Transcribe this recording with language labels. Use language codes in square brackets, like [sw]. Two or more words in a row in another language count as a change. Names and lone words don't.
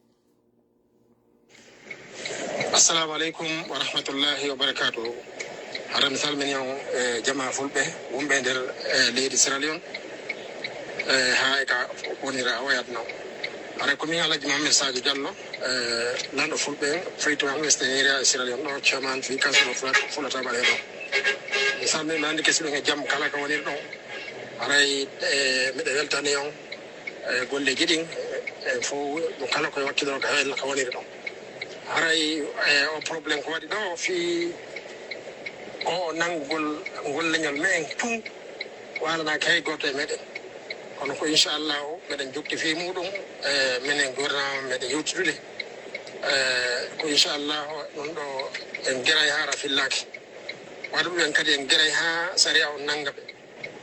[ar] السلام عليكم ورحمة الله وبركاته. [ff] Hara mi salmini on jama fulɓe wonɓe nder leydi Sierra Leone ha e ka wonira wayat no hara komin Alaji Mohamed Sadio Diallo lanɗo fulɓe Freetown Western Area Sierra Leone ɗo chairman fi council of Fulata Balé ɗo mi salmini mi andi kesi ɗon e jaam kala ka woniri ɗon haray miɗe weltani on golleji ɗin fo no kala koye wakkiloro ka hella ka woniri ɗon haray o probléme ko waɗi ɗo fi o nanngugol golleñol men tun walanaki hay goto e meɗen kono ko inchallahu meɗen jokki fi muɗum minen gouvernement meɗen yewtidude ko inchallahu ɗum ɗo en gueray ha rafillaki waɗa ɗum en kadi en gueray ha saria o nangga ɓe